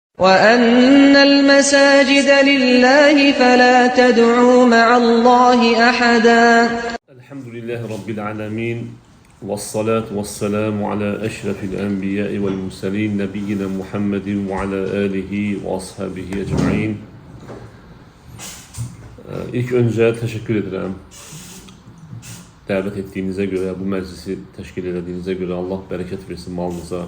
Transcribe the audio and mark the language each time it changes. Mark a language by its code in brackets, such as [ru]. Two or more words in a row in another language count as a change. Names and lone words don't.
[ar] وَأَنَّ الْمَسَاجِدَ لِلَّهِ فَلَا تَدْعُوا مَعَ اللّٰهِ أَحَدًا. الحمد لله رب العالمين. والصلاة والسلام على أشرف الأنبياء والمرسلين. نبينا محمد وعلى آله وأصحابه أجمعين. [tr] İlk önce teşekkür ederim. Davet ettiğinize göre, bu meclisi teşkil ettiğinize göre Allah bereket versin malınıza.